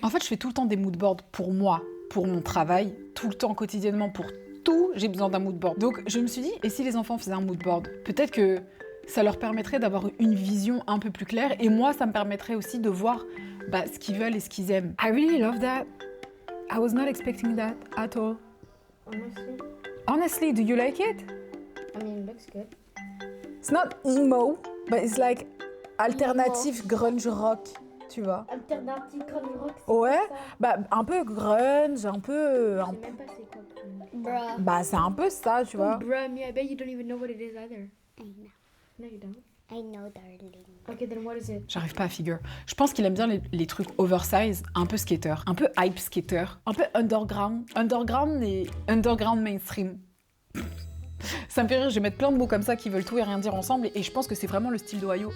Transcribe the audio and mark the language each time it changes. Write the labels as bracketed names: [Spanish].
[French] En fait, je fais tout le temps des moodboards pour moi, pour mon travail, tout le temps, quotidiennement, pour tout, j'ai besoin d'un moodboard. Donc, je me suis dit, et si les enfants faisaient un moodboard? Peut-être que ça leur permettrait d'avoir une vision un peu plus claire, et moi, ça me permettrait aussi de voir ce qu'ils veulent et ce qu'ils aiment. [English] I really love that. I was not expecting that at all. Honestly, Honestly, do you like it? I mean, it looks good. It's not emo, but it's like alternative grunge rock, [French] tu vois. Alternative crâne rock. Ouais, un peu grunge, un peu... Je sais même pas c'est quoi. [English] Bruh. [French] c'est un peu ça, tu vois. [English] Bruh, me, I bet you don't even know what it is either. I know. No, you don't. I know, darling. Okay, then what is it? [French] J'arrive pas à figure. Je pense qu'il aime bien les trucs oversize, un peu skater, un peu hype skater, un peu underground. Underground mainstream. Ça me fait rire, je vais mettre plein de mots comme ça qui veulent tout et rien dire ensemble, et je pense que c'est vraiment le style d'Ohio.